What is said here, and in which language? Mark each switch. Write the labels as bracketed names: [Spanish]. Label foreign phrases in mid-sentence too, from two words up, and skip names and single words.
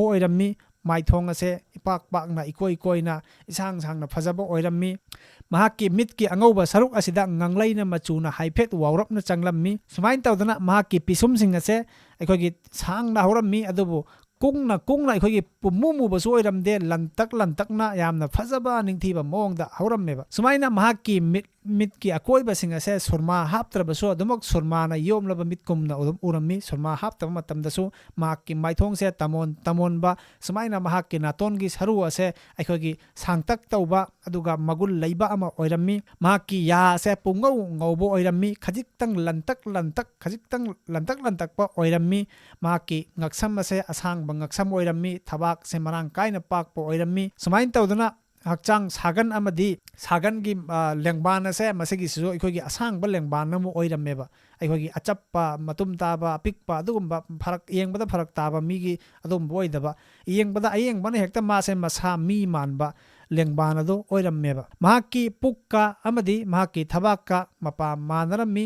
[Manipuri] oirammi maithong ase ipak pakna ikoi koina isang sangna phajaba oirammi mahakki mitki angauba saruk asida nganglaina machuna haifet wawrapna changlammi sumain tawdana mahakki pisum sing ase aikoigi sangna horammi adubu kungna aikoigi pumumu basu oiramde lantakna yamna phajaba ningthiba mongda horammeba sumaina mahakki mitki akoiba sing ase surma haptrabasu adumak surma na yomlaba mitkumna urammi surma haptaba matamdasu mahakki maithong se tamon ba sumaina mahakki natongi saru ase aikoigi sangtak tauba aduga magul leiba ama oirammi mahakki ya se pungau ngaubo oirammi khajiktang lantak pa oirammi mahakki ngaksam ase asang bangaksam oirammi thabak se marang kaina pakpo oirammi sumain tawduna hakchang sagan amadi sagan gi lengban ase masigi su aikogi asang ba lengban namu oirammeba aikogi achappa matum taba pikpa adugumba farak yengbada farak taba migi adum boidaba yengbada ayengbana hekta mase masa mi manba lengban adu oirammeba mahakki pukka amadi mahakki thabakka mapa manarammi